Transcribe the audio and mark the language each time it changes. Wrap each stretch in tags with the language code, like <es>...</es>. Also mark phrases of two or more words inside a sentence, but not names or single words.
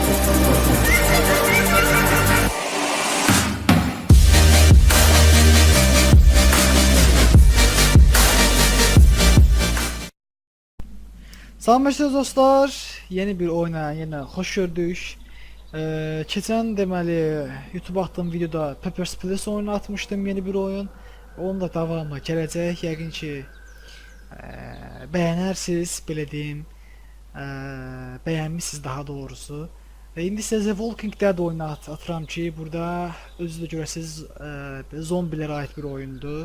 <az>Salam dostlar, yeni bir oyuna yine hoş gördük. Keçən deməli YouTube attığım videoda Papers, Please oyunu atmışdım, yeni bir oyun. Onun da davamı gələcək, yəqin ki bəyənərsiniz, belə deyim, bəyənmisiniz daha doğrusu. İndi sizə The Walking Dead oyunu atıram ki, burada özü də görəsiniz zombilərə aid bir oyundur.</az>